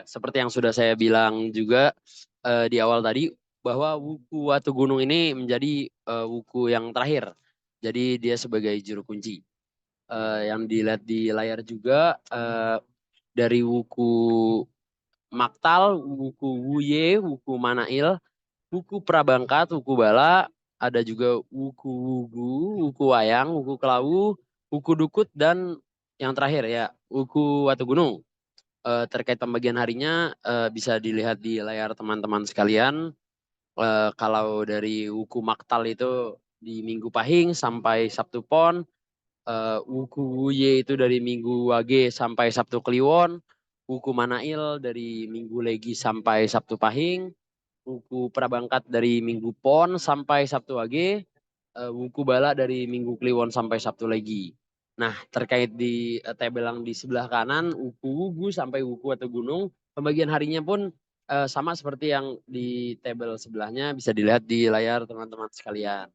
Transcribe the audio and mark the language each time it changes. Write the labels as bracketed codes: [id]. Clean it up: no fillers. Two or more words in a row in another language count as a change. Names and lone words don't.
[id] Seperti yang sudah saya bilang juga di awal tadi, bahwa wuku Watu Gunung ini menjadi wuku yang terakhir. Jadi dia sebagai juru kunci. Yang dilihat di layar juga dari wuku Maktal, wuku Wuye, wuku Manail, wuku Prabangkat, wuku Bala, ada juga wuku Wugu, wuku Wayang, wuku Kelawu, wuku Dukut, dan yang terakhir ya wuku Watu Gunung. Terkait pembagian harinya bisa dilihat di layar teman-teman sekalian. Kalau dari wuku Maktal itu di Minggu Pahing sampai Sabtu Pon. Wuku Wuye itu dari Minggu Wage sampai Sabtu Kliwon. Wuku Manail dari Minggu Legi sampai Sabtu Pahing. Wuku Prabangkat dari Minggu Pon sampai Sabtu Wage. Wuku Bala dari Minggu Kliwon sampai Sabtu Legi. Nah, terkait di tabel yang di sebelah kanan, Wuku Wugu sampai Wuku atau Gunung, pembagian harinya pun sama seperti yang di tabel sebelahnya, bisa dilihat di layar teman-teman sekalian.